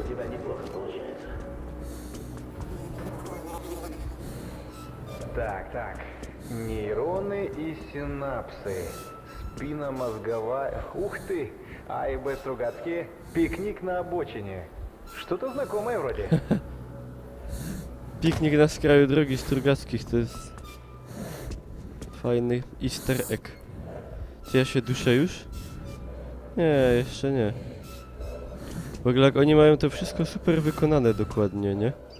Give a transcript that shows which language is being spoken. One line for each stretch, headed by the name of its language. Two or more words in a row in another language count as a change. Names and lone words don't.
Russian: Так. Нейроны и синапсы. Спинномозговая... Ух ты! А и Б Стругацкие. Пикник на обочине. Что-то знакомое вроде.
Polish: Piknik na skraju drogi Strugackich to jest fajny
English: easter egg.
Polish: Czy ja się duszę już? Nie, jeszcze nie. W ogóle jak oni mają to wszystko super wykonane dokładnie, nie?